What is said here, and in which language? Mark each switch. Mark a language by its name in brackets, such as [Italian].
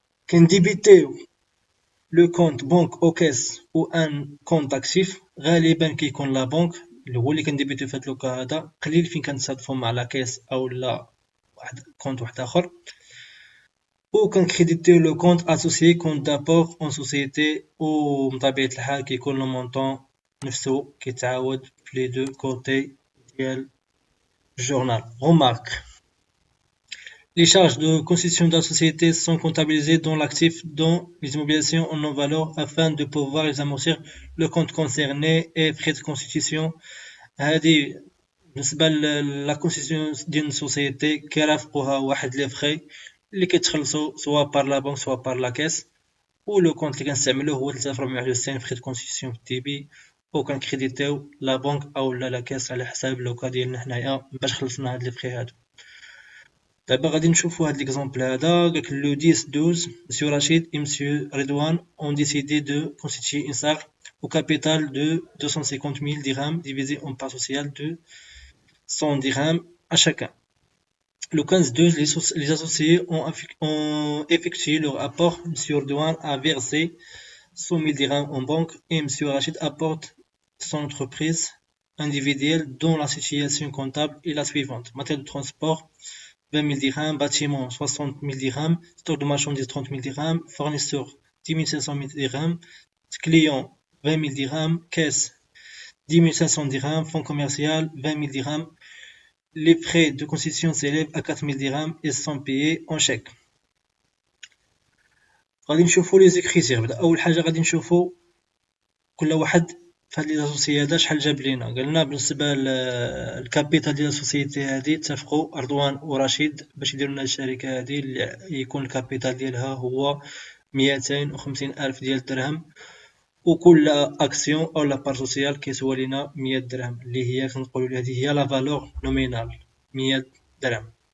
[Arabic] كنديبيتيو لو كونت بنك او كيس او ان كونت اكتيف، غالبا كيكون لا بنك اللي هو اللي كنديبيتيو في هاد لوكا هذا، قليل فين كنتصادفوا مع لا كيس او لا واحد كونت واحد اخر. وكنكريديتيو لو كونت اسوسيي كونت دابور اون سوسيتي، و بطبيعه الحال كيكون لو مونطون نفسو كيتعاود في لي دو كوتي ديال الجورنال. [French] Remarque: les charges de constitution de la société sont comptabilisées dans l'actif dans les immobilisations en non-valeur afin de pouvoir les amortir le compte concerné et frais de constitution. [Arabic] هذه بالنسبة لا constitution ديال السوسيتي كيرافقوها واحد لي فخي اللي كيتخلصوا سوا بار لا بنك سوا بار لا كاس، و لو كونت اللي كنستعملوه هو 3461 فخي دو كونستيتيسيون في الدي بي، و كنكريديتيو لا بنك او لا كاس على حساب لوكا ديالنا حنايا باش خلصنا هاد لي فخي هادو. دابا غادي نشوفو هاد ليكزامبل هذا. قالك لو 10-12 مسيو رشيد [French] et مسيو رضوان ont décidé de constituer une SARL au capital de 250 000 dirhams divisé en parts sociales de 100 dirhams à chacun. Le 15-12 les associés ont effectué leur apport. Monsieur Redouane a versé 100 000 dirhams en banque et monsieur Rachid apporte son entreprise individuelle dont la situation comptable est la suivante: matériel de transport 20 000 dirhams, bâtiment 60 000 dirhams, stock de marchandises 30 000 dirhams, fournisseur 10 500 dirhams, client 20 000 dirhams, caisse 10 500 dirhams, fonds commercial 20 000 dirhams. Les frais de constitution s'élèvent à 4 000 dirhams et sont payés en chèque. [Arabic] غادي نشوفو لي زيكريتير. بدا اول حاجه غادي نشوفو كل واحد فهاد لي زاسوسيي هذا شحال جاب لينا. قالنا بالنسبه للكابيتال ديال السوسيتي هادي اتفقوا رضوان ورشيد باش يديروا لنا الشركه هادي اللي يكون الكابيتال ديالها هو 250 الف ديال الدرهم، وكل اكسيون او لا بار سوسيال كيسوى لينا 100 درهم، اللي هي كنقولوا هذه هي لا فالور نومينال 100 درهم.